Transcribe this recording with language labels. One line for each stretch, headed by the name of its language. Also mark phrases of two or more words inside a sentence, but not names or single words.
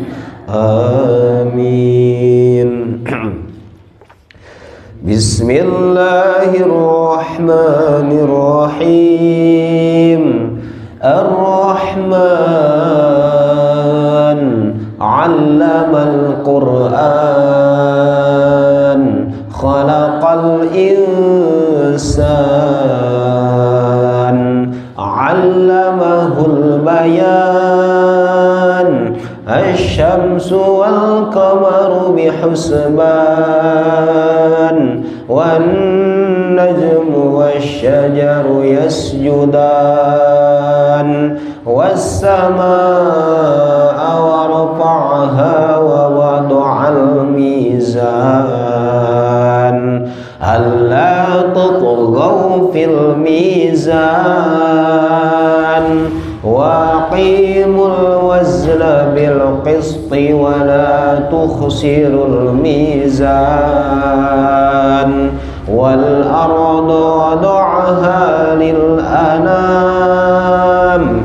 Arabic: Amin. Bismillahirrahmanirrahim. الرحمن علم القرآن. خلق الإنسان. علمه البيان. الشمس والقمر بحسبان. والنجم والشجر يسجدان. والسماء رفعها ووضع الميزان. ألا تطغوا في الميزان. وأقيموا الوزن بالقسط ولا تخسروا الميزان. والأرض وضعها للأنام.